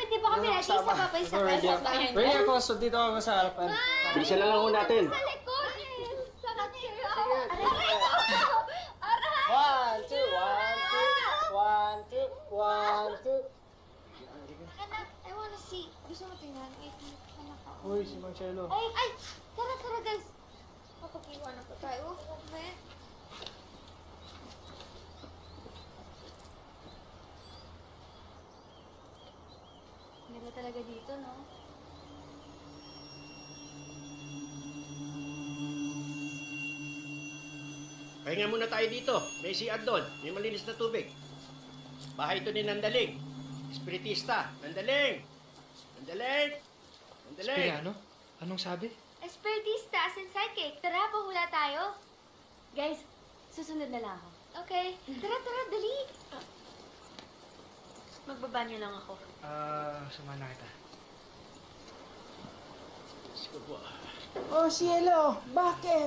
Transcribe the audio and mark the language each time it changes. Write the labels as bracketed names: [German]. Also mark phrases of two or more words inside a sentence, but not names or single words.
[Filipino] Pwede ba kami natin isa pa pa isa pa sa bahay? Ready ako, so dito ako sa harapan. Bilisan na lang ho natin. Sa likod. Sarap kayo. Aray ko! Aray! 1, 2, 1, 2, 1, 2, 1, 2. Anak, [English] I wanna see. [Filipino] Gusto mo tingnan? Wait, anak ako. Uy, si Marcelo. Ay! Tara, guys. Kapag-iwan na po tayo. Okay. Ganda talaga dito, no? Pahinga muna tayo dito. May CR doon. May malinis na tubig. Bahay ito ni Nandaling. Espiritista. Nandaling! Nandaling! Nandaling! Spiriano? Anong sabi? Espiritista [English] as in psychic. [Filipino] Tara, pahula tayo. Guys, susunod na lang ako. Okay. Tara, dali. Magbabanyo lang ako. Samahan na kita. Sige po. Oh, Cielo, bakit?